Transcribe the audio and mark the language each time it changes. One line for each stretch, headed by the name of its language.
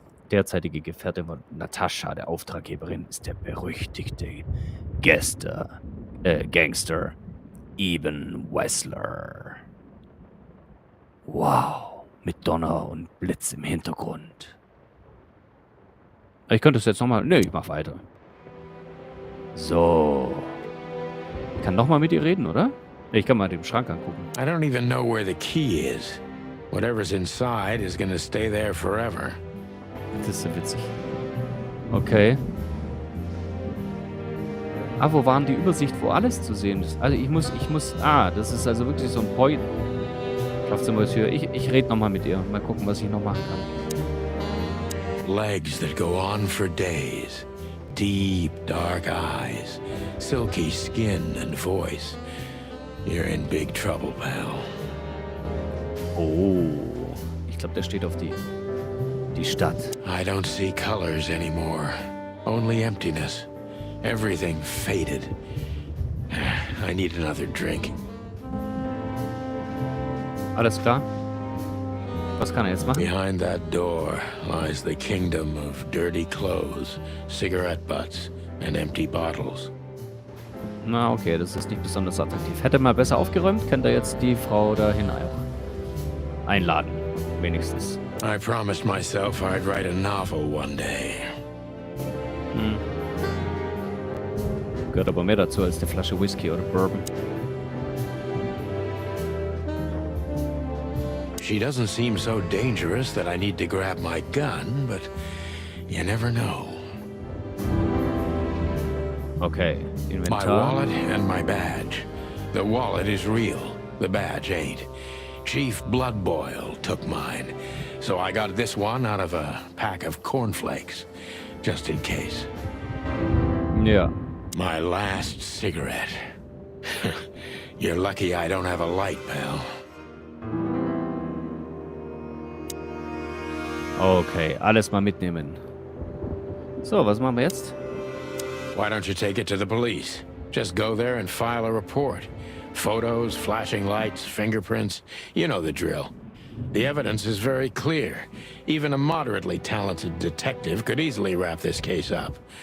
German: Derzeitige Gefährte von Natascha, der Auftraggeberin, ist der berüchtigte Gangster Ibn Wessler. Wow, mit Donner und Blitz im Hintergrund. Ich könnte es jetzt nochmal... Nee, ich mach weiter. So. Ich kann nochmal mit ihr reden, oder? Ich kann mal den Schrank angucken.
English: I don't even know where the key is. Whatever's inside is gonna stay there forever.
German: Das ist so witzig. Okay. Ah, wo waren die Übersicht, wo alles zu sehen ist? Also ich muss... Ah, das ist also wirklich so ein Point. Schlafzimmertür. Ich rede nochmal mit ihr. Mal gucken, was ich noch machen kann.
English: Legs that go on for days. Deep, dark eyes. Silky skin and voice. You're in big trouble, pal. Oh.
German: Ich glaube, der steht auf die Stadt.
English: I don't see colors anymore. Only emptiness. Everything faded. I need another drink.
German: Alles klar? Was kann er jetzt machen?
English: Behind that door lies the kingdom of dirty clothes, cigarette butts, and empty bottles.
German: Na, okay, das ist nicht besonders attraktiv. Hätte mal besser aufgeräumt, könnte er jetzt die Frau dahin auch einladen. Wenigstens.
English: I promised myself I'd write a novel one day.
German: Gehört aber mehr dazu als eine Flasche Whisky oder Bourbon.
English: She doesn't seem so dangerous that I need to grab my gun, but you never know. Okay, My
German: Inventar.
English: wallet and my badge. The wallet is real, the badge ain't. Chief Bloodboil took mine, so I got this one out of a pack of cornflakes, just in case. Ja. My last cigarette. You're lucky I don't have a light, pal.
German: Okay, alles mal mitnehmen. So, was machen wir jetzt?
English: Why don't you take it to the police? Just go there and file a report. Photos, flashing lights, fingerprints, you know the drill. The evidence is very clear. Even a moderately talented detective could easily wrap this case up.